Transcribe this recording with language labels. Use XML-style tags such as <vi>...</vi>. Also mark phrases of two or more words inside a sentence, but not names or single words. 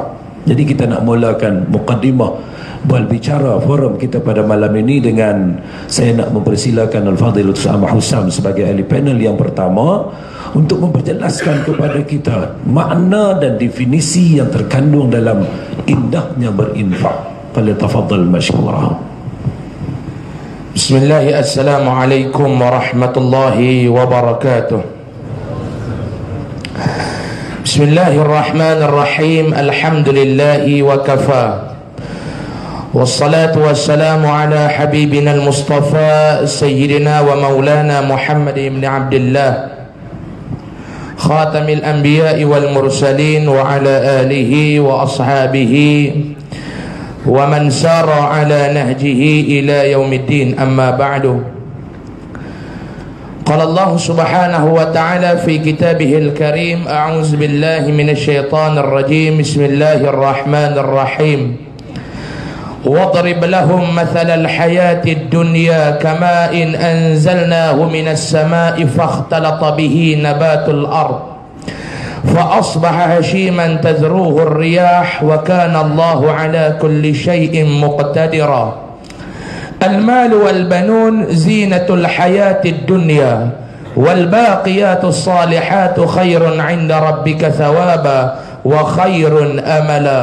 <ms>Jadi kita nak mulakan muqaddimah berbicara forum kita pada malam ini dengan saya nak mempersilakan Al-Fadhil Ustaz Ahmad Husam sebagai ahli panel yang pertama untuk memperjelaskan kepada kita makna dan definisi yang terkandung dalam indahnya berinfak.</ms> <ar>فليتفضل مشكورا. بسم الله، السلام عليكم ورحمة الله وبركاته. بسم الله الرحمن الرحيم. الحمد لله وكفى. والصلاة والسلام على حبيبنا المصطفى سيدنا ومولانا محمد بن عبد الله خاتم الأنبياء والمرسلين وعلى آله وأصحابه ومن سار على نهجه إلى يوم الدين، أما بعد. قال الله سبحانه وتعالى في كتابه الكريم، أعوذ بالله من الشيطان الرجيم، بسم الله الرحمن الرحيم. واضرب لهم مثل الحياة الدنيا كماء أنزلناه من السماء فاختلط به نبات الأرض فأصبح هشيما تذروه الرياح وكان الله على كل شيء مقتدرا المال والبنون زينة الحياة الدنيا والباقيات الصالحات خير عند ربك ثوابا وخير أملا.</ar>